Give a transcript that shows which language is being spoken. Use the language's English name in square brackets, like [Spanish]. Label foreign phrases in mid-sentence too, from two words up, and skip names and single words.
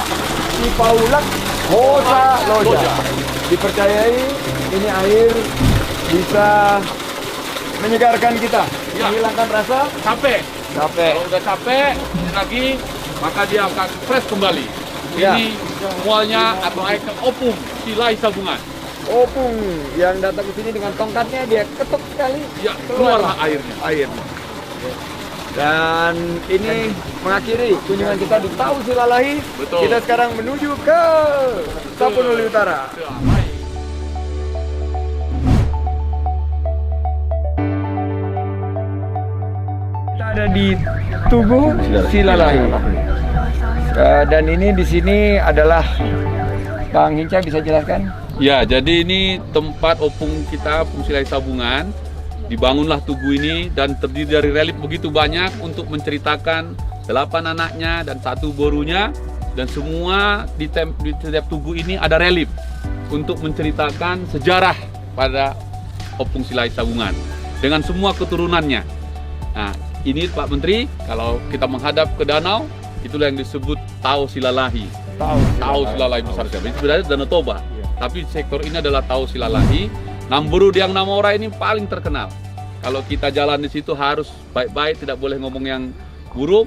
[Indonesian] Si Paulak Hosa Loja. Dipercayai ini air bisa menyegarkan kita, Ya. menghilangkan rasa Capek. capek. Kalau udah capek lagi, maka dia akan fresh kembali. Ya. Ini mualnya atau air opung silai sabungan. Opung yang datang ke sini dengan tongkatnya dia ketuk sekali, Ya, keluarlah airnya. air. Dan ini mengakhiri kunjungan kita di Tau Silalahi. Betul. Kita sekarang menuju ke Tapanuli Utara. Ya, baik. Kita ada di Tugu Silalahi. Dan ini di sini adalah Bang Hinca, bisa jelaskan? Ya, jadi ini tempat opung kita, opung silai sabungan. Dibangunlah tugu ini dan terdiri dari relief begitu banyak untuk menceritakan 8 anaknya dan 1 borunya, dan semua di setiap tugu ini ada relief untuk menceritakan sejarah pada opung silai sabungan dengan semua keturunannya. Nah, ini Pak Menteri, kalau kita menghadap ke danau, itulah yang disebut Tau Silalahi. Tau Silalahi besar sekali. Itu sebenarnya Danau Toba, tapi sektor ini adalah Tau Silalahi. Namburud yang Namora ini paling terkenal. Kalau kita jalan di situ harus baik-baik, tidak boleh ngomong yang buruk.